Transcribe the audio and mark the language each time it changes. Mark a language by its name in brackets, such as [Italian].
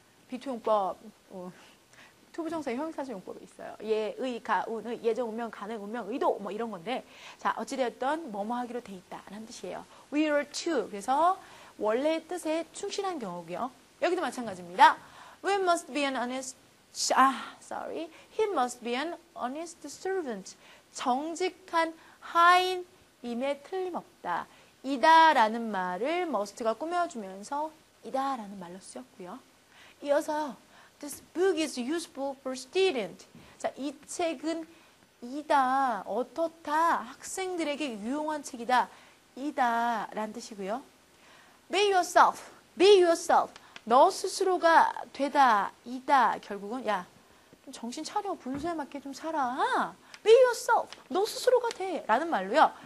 [Korean] B2 용법, 투부정사의 형용사절 용법이 있어요. 예, 의, 가, 운, 의, 예정, 운명, 가능, 운명, 의도 이런 건데 자, 어찌되었던 뭐뭐 하기로 돼 있다라는 뜻이에요. [English] We are to. [Korean] 그래서 원래의 뜻에 충실한 경우고요. 여기도 마찬가지입니다. [English] We must be an honest, he must be an honest servant. [Korean] 정직한 하인임에 틀림없다. 이다라는 말을 must가 꾸며주면서 이다라는 말로 쓰였고요. 이어서 [English] This book is useful for student. [Korean] 자, 이 책은 이다, 어떻다, 학생들에게 유용한 책이다. 이다 라는 뜻이고요. [English] Be yourself. [Korean] 너 스스로가 되다, 이다. 결국은 야, 좀 정신 차려. 분수에 맞게 좀 살아. [English] Be yourself. [Korean] 너 스스로가 돼. 라는 말로요.